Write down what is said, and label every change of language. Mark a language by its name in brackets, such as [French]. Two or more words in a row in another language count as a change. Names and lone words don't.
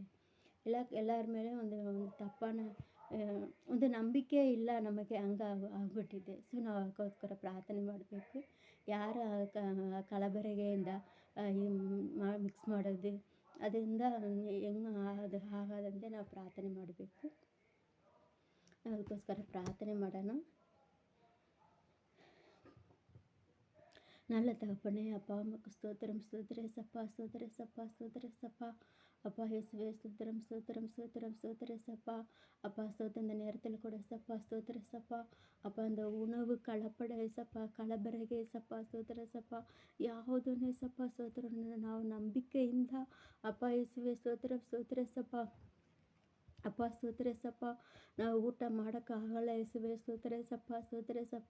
[Kannada] ಎಲ್ಲರ ಮೇಲೆ ಒಂದು ತಪ್ಪಾன ಒಂದು ನಂಬಿಕೆ ಇಲ್ಲ ನಮಗೆ, ಆಗ್ಬಿಟ್ಟಿದೆ. ಸೊ ನಾವು ಅದಕ್ಕೋಸ್ಕರ ಪ್ರಾರ್ಥನೆ ಮಾಡಬೇಕು. ಯಾರ ಕಲಬೆರಕೆಯಿಂದ ಮಿಕ್ಸ್ ಮಾಡೋದು, ಅದರಿಂದ ಹೆಂಗೆ ಆಗದಂತೆ ನಾವು ಪ್ರಾರ್ಥನೆ ಮಾಡಬೇಕು. ಅದಕ್ಕೋಸ್ಕರ ಪ್ರಾರ್ಥನೆ ಮಾಡೋಣ. [Tamil] நல்ல தகப்பனே, அப்பா உமக்கு ஸ்தோத்திரம், சப்பா, சப்பா. அப்பா இயேசுவே, ஸ்தோத்திரம் சப்பா. அப்பா ஸ்தோத்திரம், இந்த நேரத்தில் கூட சப்பா, சப்பா. அப்பா அந்த உணவு [Kannada] ಕಳಪಡ ಸಪ್ಪ, ಕಲಬೆರಕೆ ಸಪ್ಪ, ಸಪ್ಪ, ಯಾವುದನ್ನೇ ಸಪ್ಪ ನಾವು ನಂಬಿಕೆಯಿಂದ ಅಪ್ಪ ಯೇಸುವೆ, ಸ್ತೋತ್ರ ಸಪ್ಪ. ಅಪ್ಪ ಸ್ತೋತ್ರ ಏಸಪ್ಪ. ನಾವು ಊಟ ಮಾಡೋಕ್ಕಾಗಲ್ಲ ಯೇಸುವೆ ಸ್ತೋತ್ರ ಏಸಪ್ಪ, ಸ್ತೋತ್ರ ಏಸಪ್ಪ.